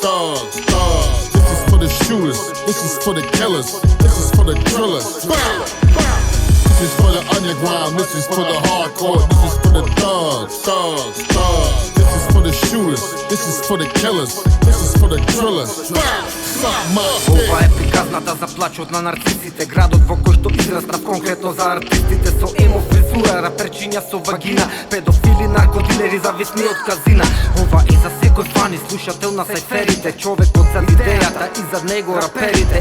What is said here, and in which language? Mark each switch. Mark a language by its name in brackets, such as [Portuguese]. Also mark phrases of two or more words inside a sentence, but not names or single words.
[English] This is for the shooters, this is for the killers, this is for the drillers. This is for the underground, this is for the hardcore, this is for the thugs. This is for the shooters, this is for the killers, this is for the drillers. [Macedonian] Ова е приказната за плачот на нарцисите. Градот во кој што израснав конкретно за артистите. Со емо фризура, раперчиња со вагина, педофили, наркодилери, зависни од казина. Ова е за секој фан и слушател на сайферите. Човекот зад идејата и зад него раперите.